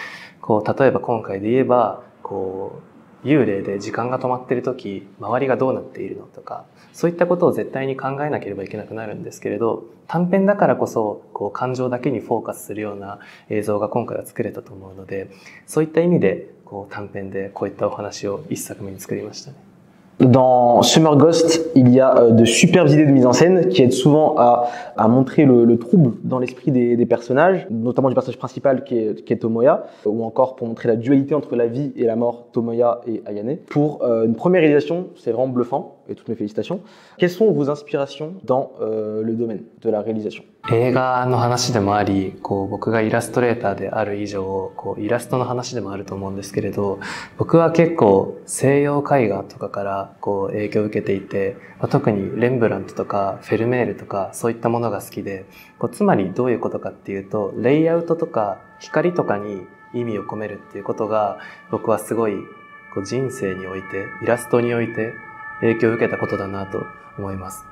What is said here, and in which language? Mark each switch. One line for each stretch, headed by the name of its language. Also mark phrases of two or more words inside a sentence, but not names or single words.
Japanese: こう例えば今回で言えば、こう幽霊で時間が止まっている時周りがどうなっているのとか、そういったことを絶対に考えなければいけなくなるんですけれど、短編だからこそこう感情だけにフォーカスするような映像が今回は作れたと思うので、そういった意味でこう短編でこういったお話を一作目に作りましたね。
French: Dans Summer Ghost, il y a de superbes idées de mise en scène qui aident souvent à montrer le trouble dans l'esprit des personnages, notamment du personnage principal qui est Tomoya, ou encore pour montrer la dualité entre la vie et la mort, Tomoya et Ayane. Pour une première réalisation, c'est vraiment bluffant, et toutes mes félicitations. Quelles sont vos inspirations dans le domaine de la réalisation?
Japanese: 映画の話でもあり、こう僕がイラストレーターである以上、こうイラストの話でもあると思うんですけれど、僕は結構西洋絵画とかからこう影響を受けていて、特にレンブラントとかフェルメールとかそういったものが好きで、こうつまりどういうことかっていうと、レイアウトとか光とかに意味を込めるっていうことが僕はすごいこう人生において、イラストにおいて影響を受けたことだなと思います。